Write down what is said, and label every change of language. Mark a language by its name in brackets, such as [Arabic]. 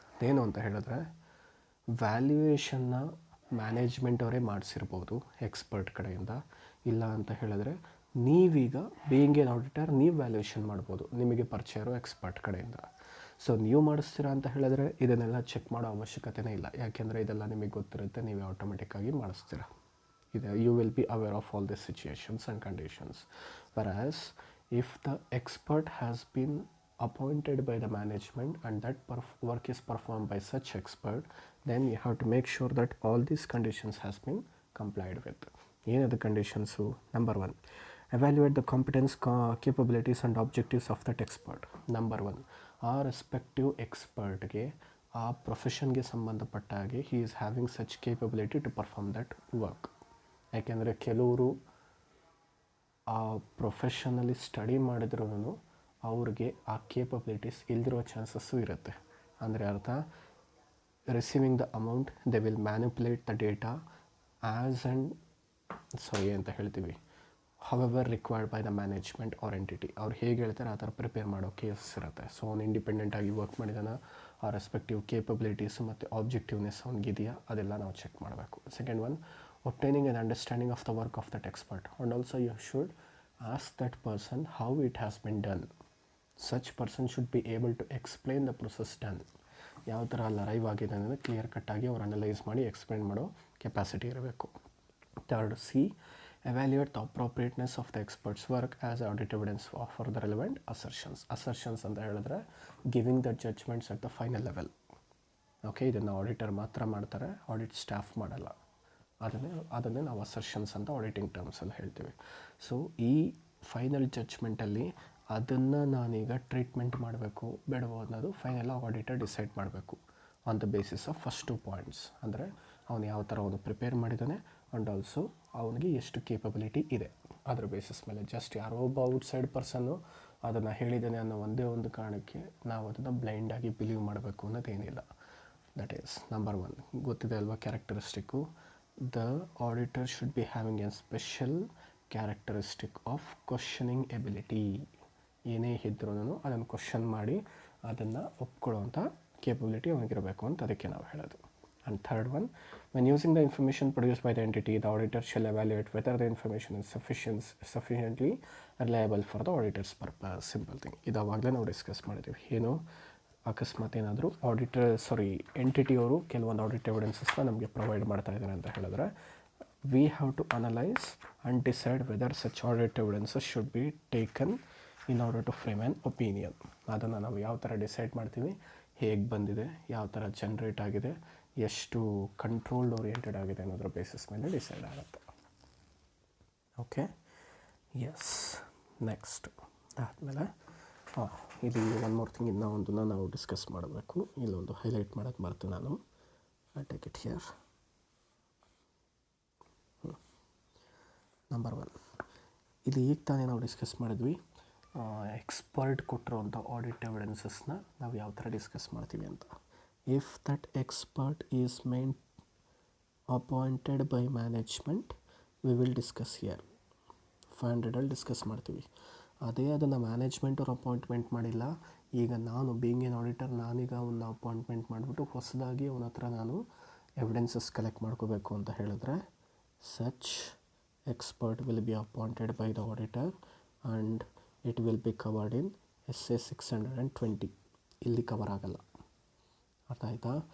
[Kannada] ಏನು ಅಂತ ಹೇಳಿದ್ರೆ, ವ್ಯಾಲ್ಯೂಯೇಷನ್ನ ಮ್ಯಾನೇಜ್ಮೆಂಟ್ ಅವರೇ ಮಾಡಿಸಿರ್ಬೋದು ಎಕ್ಸ್ಪರ್ಟ್ ಕಡೆಯಿಂದ, ಇಲ್ಲ ಅಂತ ಹೇಳಿದ್ರೆ ನೀವೀಗ [English] being an auditor [Kannada] ನೀವು ವ್ಯಾಲ್ಯೂಯೇಷನ್ ಮಾಡ್ಬೋದು ನಿಮಗೆ ಪರಿಚಯ ಇರೋ ಎಕ್ಸ್ಪರ್ಟ್ ಕಡೆಯಿಂದ. ಸೊ ನೀವು ಮಾಡಿಸ್ತೀರಾ ಅಂತ ಹೇಳಿದ್ರೆ ಇದನ್ನೆಲ್ಲ ಚೆಕ್ ಮಾಡೋ ಅವಶ್ಯಕತೆನೇ ಇಲ್ಲ, ಯಾಕೆಂದರೆ ಇದೆಲ್ಲ ನಿಮಗೆ ಗೊತ್ತಿರುತ್ತೆ, ನೀವೇ ಆಟೋಮೆಟಿಕ್ಕಾಗಿ ಮಾಡಿಸ್ತೀರಾ. [English] You will be aware of all these situations and conditions. Whereas if the expert has been appointed by the management and that work is performed by such expert, then you have to make sure that all these conditions has been complied with. What are the conditions? Number 1, evaluate the competence, capabilities and objectives of that expert. Number 1, [Kannada] ಆ respective ಎಕ್ಸ್ಪರ್ಟ್ಗೆ ಆ ಪ್ರೊಫೆಷನ್ಗೆ ಸಂಬಂಧಪಟ್ಟ ಹಾಗೆ [English] he is having such capability to perform that work. [Kannada] ಯಾಕೆಂದರೆ ಕೆಲವರು ಆ ಪ್ರೊಫೆಷನಲ್ಲಿ study ಮಾಡಿದ್ರೂ ಅವ್ರಿಗೆ ಆ ಕೇಪಬಿಲಿಟೀಸ್ ಇಲ್ದಿರೋ ಚಾನ್ಸಸ್ಸು ಇರುತ್ತೆ. ಅಂದರೆ ಅರ್ಥ, [English] receiving the amount they will manipulate the data as and [Kannada] ಅಂತ ಹೇಳ್ತೀವಿ, [English] However required by the management or entity. [Kannada] ಅವ್ರು ಹೇಗೆ ಹೇಳ್ತಾರೆ ಆ ಥರ ಪ್ರಿಪೇರ್ ಮಾಡೋ ಕೇಸಸ್ ಇರುತ್ತೆ. ಸೊ ಅವ್ನು ಇಂಡಿಪೆಂಡೆಂಟಾಗಿ ವರ್ಕ್ ಮಾಡಿದಾನ, ಆ ರೆಸ್ಪೆಕ್ಟಿವ್ ಕೇಪಬಿಲಿಟೀಸು ಮತ್ತು ಆಬ್ಜೆಕ್ಟಿವ್ನೆಸ್ ಅವ್ನಿಗಿದೆಯಾ ಅದೆಲ್ಲ ನಾವು ಚೆಕ್ ಮಾಡಬೇಕು. [English] Second 1, obtaining an understanding of the work of that expert, and also you should ask that person how it has been done. Such person should be able to explain the process done. [Kannada] ಯಾವ ಥರ live ಆಗಿದೆ ಅಂದರೆ clear ಕಟ್ಟಾಗಿ ಅವ್ರು analyse ಮಾಡಿ explain ಮಾಡೋ capacity ಇರಬೇಕು. [English] Third, C, evaluate the appropriateness of the expert's work as audit evidence for the relevant assertions. Assertions [Kannada] ಅಂತ ಹೇಳಿದ್ರೆ [English] Giving the judgements at the final level. [Kannada] Okay, ಇದನ್ನು ಆಡಿಟರ್ ಮಾತ್ರ ಮಾಡ್ತಾರೆ, ಆಡಿಟ್ ಸ್ಟಾಫ್ ಮಾಡಲ್ಲ. ಅದನ್ನೇ ನಾವು ಅಸರ್ಷನ್ಸ್ ಅಂತ ಆಡಿಟಿಂಗ್ ಟರ್ಮ್ಸಲ್ಲಿ ಹೇಳ್ತೀವಿ. ಸೊ ಈ ಫೈನಲ್ ಜಡ್ಜ್ಮೆಂಟಲ್ಲಿ ಅದನ್ನು ನಾನೀಗ ಟ್ರೀಟ್ಮೆಂಟ್ ಮಾಡಬೇಕು ಬೇಡವೋ ಅನ್ನೋದು ಫೈನಲ್ ಆಡಿಟರ್ ಡಿಸೈಡ್ ಮಾಡಬೇಕು [English] On the basis of first 2 points. [Kannada] ಅಂದರೆ ಅವನು ಯಾವ ಥರ ಅವನು ಪ್ರಿಪೇರ್ ಮಾಡಿದ್ದಾನೆ ಆ್ಯಂಡ್ ಆಲ್ಸೋ ಅವನಿಗೆ ಎಷ್ಟು ಕೇಪಬಿಲಿಟಿ ಇದೆ ಅದರ ಬೇಸಿಸ್ ಮೇಲೆ. ಜಸ್ಟ್ ಯಾರೋ ಒಬ್ಬ ಔಟ್ಸೈಡ್ ಪರ್ಸನ್ನು ಅದನ್ನು ಹೇಳಿದ್ದಾನೆ ಅನ್ನೋ ಒಂದೇ ಒಂದು ಕಾರಣಕ್ಕೆ ನಾವು ಅದನ್ನು ಬ್ಲೈಂಡಾಗಿ ಬಿಲೀವ್ ಮಾಡಬೇಕು ಅನ್ನೋದೇನಿಲ್ಲ. [English] That is number 1. [Kannada] ಗೊತ್ತಿದೆ ಅಲ್ವಾ ಕ್ಯಾರೆಕ್ಟರಿಸ್ಟಿಕ್ಕು, [English] the auditor should be having a special characteristic of questioning ability. [Kannada] ಏನೇ ಇದ್ರೂ ಅದನ್ನು ಕ್ವಶನ್ ಮಾಡಿ ಅದನ್ನು ಒಪ್ಕೊಳ್ಳೋವಂಥ ಕೇಪಬಿಲಿಟಿ ಅವನಿಗಿರಬೇಕು ಅಂತ ಅದಕ್ಕೆ ನಾವು ಹೇಳೋದು. [English] And third one, when using the information produced by the entity, the auditor shall evaluate whether the information is sufficiently reliable for the auditor's purpose. Simple thing. [Kannada] ಇದು ಅವಾಗಲೇ ನಾವು ಡಿಸ್ಕಸ್ ಮಾಡಿದ್ದೀವಿ. ಏನು ಅಕಸ್ಮಾತ್ ಏನಾದರೂ ಎಂಟಿಟಿಯವರು ಕೆಲವೊಂದು ಆಡಿಟ್ ಎವಿಡೆನ್ಸಸ್ನ ನಮಗೆ ಪ್ರೊವೈಡ್ ಮಾಡ್ತಾ ಇದ್ದಾರೆ ಅಂತ ಹೇಳಿದ್ರೆ, [English] We have to analyse and decide whether such audit evidences should be taken in order to frame an opinion. [Kannada] ಅದನ್ನು ನಾವು ಯಾವ ಥರ ಡಿಸೈಡ್ ಮಾಡ್ತೀವಿ, ಹೇಗೆ ಬಂದಿದೆ, ಯಾವ ಥರ ಜನ್ರೇಟ್ ಆಗಿದೆ, ಎಷ್ಟು ಕಂಟ್ರೋಲ್ಡ್ ಓರಿಯೆಂಟೆಡ್ ಆಗಿದೆ ಅನ್ನೋದ್ರ ಬೇಸಿಸ್ ಮೇಲೆ ಡಿಸೈಡ್ ಆಗುತ್ತೆ. Okay, S. ನೆಕ್ಸ್ಟ್ ಆದಮೇಲೆ ಇಲ್ಲಿ [English] one more thing, [Kannada] ಇನ್ನೂ ಒಂದನ್ನು ನಾವು ಡಿಸ್ಕಸ್ ಮಾಡಬೇಕು. ಇಲ್ಲೊಂದು ಹೈಲೈಟ್ ಮಾಡೋಕ್ಕೆ ಮರೆತು ನಾನು. [English] I take it here. [Kannada] Number 1, ಇಲ್ಲಿ ಈಗ ತಾನೇ ನಾವು ಡಿಸ್ಕಸ್ ಮಾಡಿದ್ವಿ ಎಕ್ಸ್ಪರ್ಟ್ ಕೊಟ್ಟಿರೋಂಥ ಆಡಿಟ್ ಎವಿಡೆನ್ಸಸ್ನ ನಾವು ಯಾವ ಥರ ಡಿಸ್ಕಸ್ ಮಾಡ್ತೀವಿ ಅಂತ. [English] If that expert is appointed by management, we will discuss here. [Kannada] 500 discuss ಮಾಡ್ತೀವಿ. ಅದೇ ಅದನ್ನು ಮ್ಯಾನೇಜ್ಮೆಂಟ್ ಅವ್ರು ಅಪಾಯಿಂಟ್ಮೆಂಟ್ ಮಾಡಿಲ್ಲ, ಈಗ ನಾನು [English] being an auditor [Kannada] ನಾನೀಗ ಅವನ್ನ ಅಪಾಯಿಂಟ್ಮೆಂಟ್ ಮಾಡಿಬಿಟ್ಟು ಹೊಸದಾಗಿ ಅವನ ಹತ್ರ ನಾನು ಎವಿಡೆನ್ಸಸ್ ಕಲೆಕ್ಟ್ ಮಾಡ್ಕೋಬೇಕು ಅಂತ ಹೇಳಿದ್ರೆ, [English] Such expert will be appointed by the auditor and it will be covered in SA 620. [Kannada] ಇಲ್ಲಿ ಕವರ್ ಆಗಲ್ಲ. ಅರ್ಥ ಆಯಿತಾ?